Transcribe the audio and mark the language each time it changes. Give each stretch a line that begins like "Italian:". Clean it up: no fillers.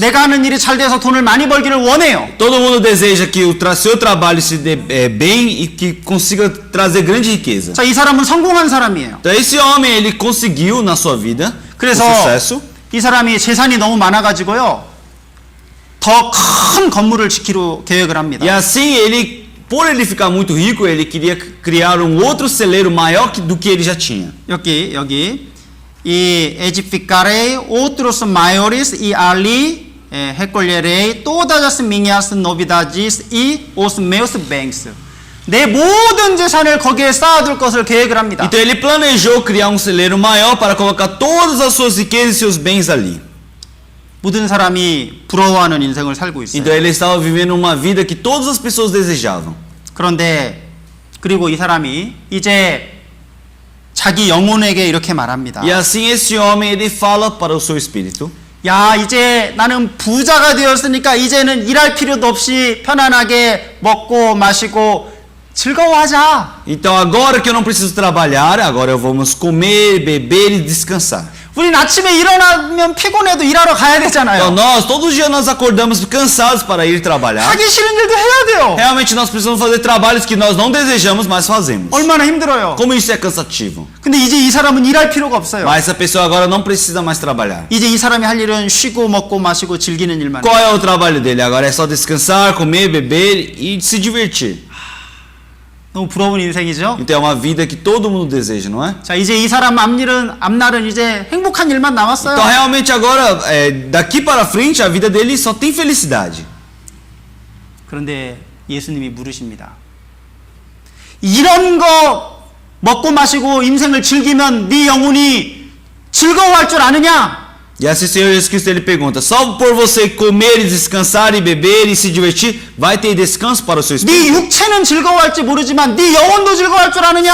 Korean: 내가 하는 일이 잘 돼서 돈을 많이 벌기를 원해요.
Portuguese: Todo mundo deseja que o seu trabalho se dê bem e que consiga trazer grande riqueza.
Korean: 자, 이 사람은 성공한 사람이에요.
Portuguese: Então esse homem ele conseguiu na sua vida
Korean: 그래서
Portuguese: sucesso.
Korean: 이 사람이 재산이 너무 많아가지고요, 더 큰 건물을 짓기로 계획을 합니다.
Portuguese: E assim por ele ficar muito rico, ele queria criar um outro celeiro maior do que ele já tinha.
Korean: 여기 이
Portuguese: edificarei outros maiores e ali recolherei todas as minhas novidades e os meus bens.
Korean: 내 모든 재산을 거기에 쌓아둘 것을 계획을 합니다.
Portuguese: Então ele planejou criar um celeiro maior para colocar todas as suas riquezas e seus bens ali.
Korean: 모든 사람이 부러워하는 인생을 살고 있어요.
Portuguese: Então ele estava vivendo uma vida que todas as pessoas desejavam.
Korean: 그런데 그리고 이 사람이 이제 자기 영혼에게 이렇게 말합니다.
Portuguese: E assim esse homem ele fala para o seu espírito.
Korean: 야, 이제 나는 부자가 되었으니까 이제는 일할 필요도 없이 편안하게 먹고 마시고 즐거워하자.
Portuguese: Então agora que eu não preciso trabalhar, agora vamos comer, beber e descansar.
Korean: 우린 아침에 일어나면 피곤해도 일하러 가야
Portuguese: Então
Korean: 되잖아요.
Portuguese: nós, todos os dias nós acordamos cansados para ir trabalhar.
Korean: 하기 싫은 일도 해야 돼요.
Portuguese: Realmente nós precisamos fazer trabalhos que nós não desejamos, mas fazemos.
Korean: 얼마나 힘들어요.
Portuguese: Como isso é cansativo.
Korean: 근데 이제 이 사람은 일할 필요가 없어요.
Portuguese: Mas essa pessoa agora não precisa mais trabalhar.
Korean: 이제 이 사람이 할 일은 쉬고 먹고 마시고 즐기는 일만.
Portuguese: Qual é o trabalho dele? Agora é só descansar, comer, beber e se divertir.
Korean: 너무 부러운 인생이죠.
Portuguese: Então é uma vida que todo mundo deseja, não é?
Korean: 자, 이제 이 사람 앞날은 이제 행복한 일만 남았어요.
Portuguese: Então realmente agora, daqui para frente, a vida dele só tem felicidade.
Korean: 그런데 예수님이 물으십니다. 이런 거 먹고 마시고 인생을 즐기면 네 영혼이 즐거워할 줄 아느냐?
Portuguese: E assim o Senhor Jesus Cristo ele pergunta: só por você comer e descansar e beber e se divertir, vai ter descanso para o seu
Korean: 네
Portuguese: espírito?
Korean: 육체는 즐거워할지 모르지만 네 영혼도 즐거워할 줄 아느냐?